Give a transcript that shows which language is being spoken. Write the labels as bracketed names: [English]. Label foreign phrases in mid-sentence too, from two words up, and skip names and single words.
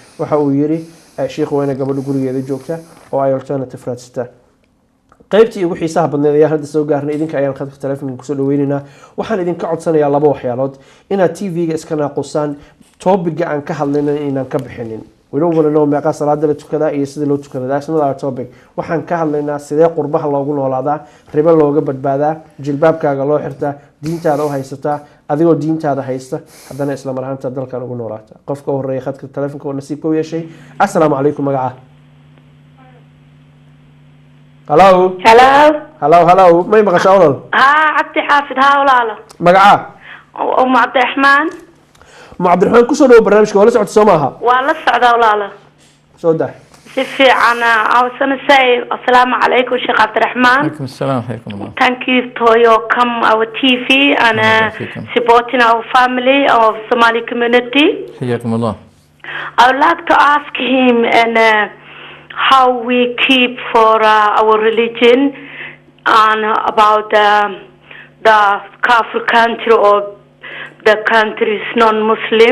[Somali] waxa uu yiri shiikhu waa inay gabadhu gurigeeda joogta oo ay alternative raadsataa. qaybtii ugu xiisaha badneed ayaa hadda soo gaarnay. idinka ayaan khadka taleefanka kusoo dhaweynaynaa. waxaan idinka codsanayaa laba waxyaalood inaad tv-ga iska naaqusaan. topiga aan ka hadlayna inaan ka bixinin. [English] we don't want to know [Somali] meeqa salaada la tukadaa iyo sida loo tukada. [English] that's not our topic. [Somali] waxaan ka hadlaynaa sidee qurbaha loogu noolaadaa, ribo looga badbaadaa, jilbaabkaaga loo xirtaa, diintaada u haysataa, adigoo diintaada haysta haddana isla mar ahaanta dalkan ugu noolaata. qofka u horeeya khadka taleefanka oo nasiibka u yeeshay. [Arabic] السلام عليكم. [Somali] magaca hello hello may maqashaa olol? cabdi xaafid. walaalo magaca cabdiraxmaan. cabdiraxmaan kusoo dhawo barnaamijka. waa la socota soo maaha? waa la socdaa walaalo. soo dah si fiican. [English] I was gonna say [Arabic] السلام عليكم [English] Sheikh Abdurrahman. [Arabic] عليكم السلام. حياكم. [English] Thank you for your come our TV and supporting our family of Somali community. [Arabic] حياكم الله. [English] I would like to ask him and how we keep for our religion and about the Kafir country or the countries non-Muslim.